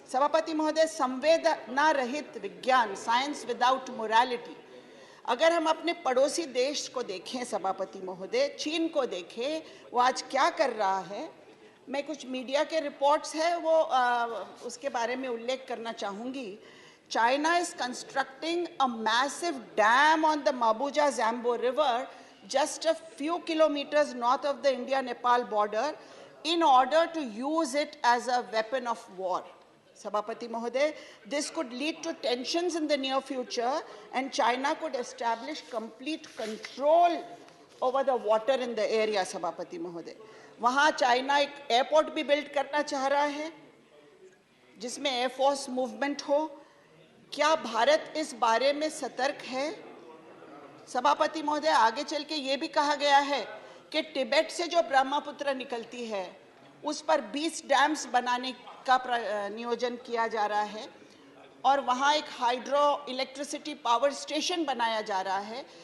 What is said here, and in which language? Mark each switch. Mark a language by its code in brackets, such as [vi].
[hi] सभापति महोदय, संवेदना रहित विज्ञान, [en] science without morality, [hi] अगर हम अपने पड़ोसी देश को देखें सभापति महोदय, चीन को देखें, वो आज क्या कर रहा है, मैं कुछ मीडिया के रिपोर्ट्स है वो उसके बारे में उल्लेख करना चाहूँगी। [en] China is constructing a massive dam on the Mabuja Zambo River just a few kilometers north of the India-Nepal border in order to use it as a weapon of war. Sabhapati Mahoday, this could lead to tensions in the near future and China could establish complete control over the water in the area, Sabhapati Mahoday. [hi] वहाँ China एक airport भी build करना चाह रहा है जिसमें air force movement हो। क्या भारत इस बारे में सतर्क है? सभापति महोदय, आगे चल के ये भी कहा गया है कि तिब्बत से जो ब्रह्मपुत्र निकलती है उस पर 20 डैम्स बनाने का नियोजन किया जा रहा है और वहाँ एक हाइड्रो इलेक्ट्रिसिटी पावर स्टेशन बनाया जा रहा है।